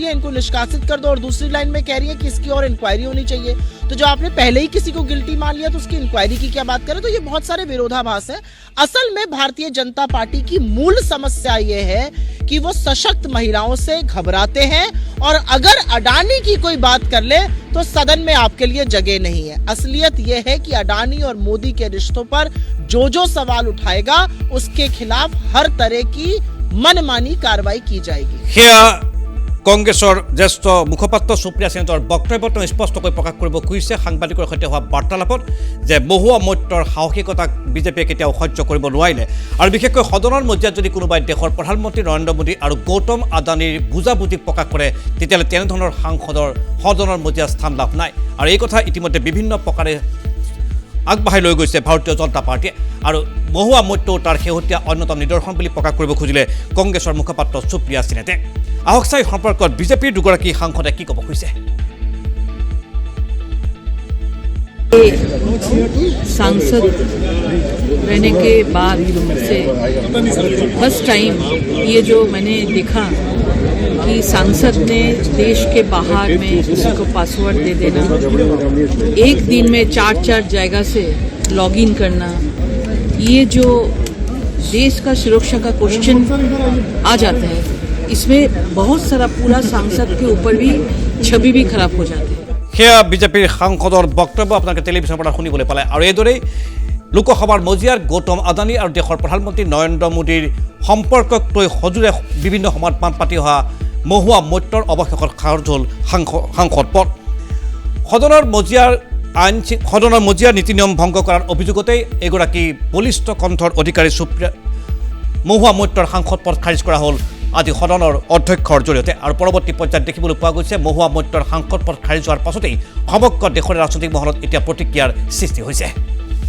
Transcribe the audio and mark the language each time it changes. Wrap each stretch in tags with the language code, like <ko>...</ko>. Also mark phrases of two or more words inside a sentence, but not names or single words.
<hi>है इनको निष्कासित कर दो और दूसरी लाइन में कह रही है कि इसकी और इंक्वायरी होनी चाहिए तो जो आपने पहले ही किसी को गिल्टी मान लिया तो उसकी इंक्वायरी की क्या बात करें तो ये बहुत सारे विरोधाभास है असल में भारतीय जनता पार्टी की मूल समस्या ये है कि वो सशक्त महिलाओं से घबराते हैं और अगर अडानी की कोई बात कर ले तो सदन में आपके लिए जगह नहीं है असलियत ये है कि अडानी और मोदी के रिश्तों पर जो सवाल उठाएगा उसके खिलाफ हर तरह की मनमानी कार्रवाई की जाएगी</hi> <as>সেয়া কংগ্ৰেছৰ জ্যেষ্ঠ মুখপাত্ৰ সুপ্ৰিয়া সেনৰ বক্তব্যত স্পষ্টকৈ প্ৰকাশ কৰিব খুজিছে সাংবাদিকৰ সৈতে হোৱা বাৰ্তালাপত যে মহুৱা মৈত্ৰৰ সাহসিকতাক বিজেপিয়ে কেতিয়াও সহ্য কৰিব নোৱাৰিলে আৰু বিশেষকৈ সদনৰ মজিয়াত যদি কোনোবাই দেশৰ প্ৰধানমন্ত্ৰী নৰেন্দ্ৰ মোদী আৰু গৌতম আদানীৰ বুজাবুজি প্ৰকাশ কৰে তেতিয়াহ'লে তেনেধৰণৰ সাংসদৰ সদনৰ মজিয়াত স্থান লাভ নাই আৰু এই কথা ইতিমধ্যে বিভিন্ন প্ৰকাৰে আগবাঢ়াই লৈ গৈছে ভাৰতীয় জনতা পাৰ্টিয়ে আৰু মহুৱা মৈত্ৰ তাৰ শেহতীয়া অন্যতম নিদৰ্শন বুলি প্ৰকাশ কৰিব খুজিলে কংগ্ৰেছৰ মুখপাত্ৰ সুপ্ৰিয়া সেনেতে আহক চাই সম্পৰ্কত বিজেপিৰ দুগৰাকী সাংসদে কি ক'ব খুজিছে</as> <hi>सांसद रहने के बाद से</hi> <en>first time</en> <hi>ये जो मैंने देखा कि सांसद ने देश के बाहर में किसी को पासवर्ड दे देना एक दिन में 4 जगह से लॉगिन करना ये जो देश का सुरक्षा का क्वेश्चन आ जाता है इसमें बहुत सारा पूरा सांसद के ऊपर भी छवि भी खराब हो जाती है</hi> <as>সেয়া বিজেপিৰ সাংসদৰ বক্তব্য আপোনালোকে টেলিভিছনৰ পৰা শুনিবলৈ পালে আৰু এইদৰেই লোকসভাৰ মজিয়াৰ গৌতম আদানী আৰু দেশৰ প্ৰধানমন্ত্ৰী নৰেন্দ্ৰ মোদীৰ সম্পৰ্কক লৈ সজোৰে বিভিন্ন সময়ত পাত পাতি অহা মহুৱা মৈত্ৰৰ অৱশেষত খাৰজ হ'ল সাংসদ পদ সদনৰ মজিয়াৰ নীতি নিয়ম ভংগ কৰাৰ অভিযোগতেই এগৰাকী বলিষ্ঠ কণ্ঠৰ অধিকাৰী সুপ্ৰিয়া মহুৱা মৈত্ৰৰ সাংসদ পদ খাৰিজ কৰা হ'ল আজি সদনৰ অধ্যক্ষৰ জৰিয়তে আৰু পৰৱৰ্তী পৰ্যায়ত দেখিবলৈ পোৱা গৈছে মহুৱা মৈত্ৰৰ সাংসদ পদ খাৰিজ হোৱাৰ পাছতেই সমগ্ৰ দেশৰ ৰাজনৈতিক মহলত এতিয়া প্ৰতিক্ৰিয়াৰ সৃষ্টি হৈছে</as>